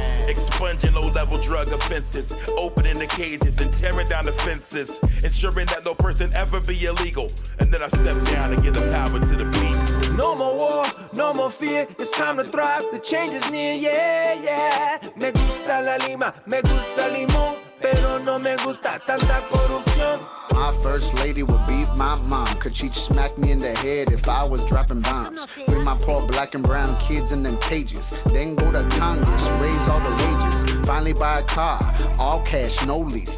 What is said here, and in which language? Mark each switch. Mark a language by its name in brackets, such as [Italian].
[English] Expunging low-level drug offenses. Opening the cages and tearing down the fences. Ensuring that no person ever be illegal. And then I step down and give the power to the people. No more war, no more fear. It's time to thrive. The change is near, yeah, yeah. [Spanish] Me gusta la lima, me gusta limón, pero no me gusta tanta corrupción. [English] My first lady would beat my mom, cause she'd smack me in the head if I was dropping bombs. Free my poor black and brown kids in them cages. Then go to Congress, raise all the wages. Finally buy a car, all cash, no lease.